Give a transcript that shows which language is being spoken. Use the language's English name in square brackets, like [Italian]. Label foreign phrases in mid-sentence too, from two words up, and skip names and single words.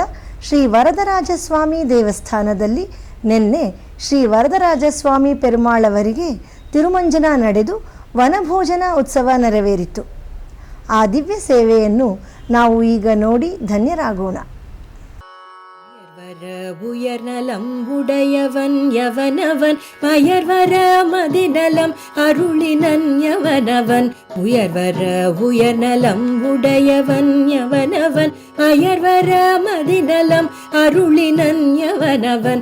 [Kannada] ಶ್ರೀ ವರದರಾಜಸ್ವಾಮಿ ದೇವಸ್ಥಾನದಲ್ಲಿ ನಿನ್ನೆ ಶ್ರೀ ವರದರಾಜಸ್ವಾಮಿ ಪೆರುಮಾಳವರಿಗೆ ತಿರುಮಂಜನ ನಡೆದು ವನಭೋಜನ ಉತ್ಸವ ನೆರವೇರಿತು. ಆ ದಿವ್ಯ ಸೇವೆಯನ್ನು ನಾವು ಈಗ ನೋಡಿ ಧನ್ಯರಾಗೋಣ. [Tamil] உயர்நலம் உடையவன் யவனவன் மயர்வர மதிநலம் அருளினன் யவனவன். உயர்வர உயர்நலம் உடையவன் யவனவன் அயர்வர மதிநலம் அருளினன் யவனவன்.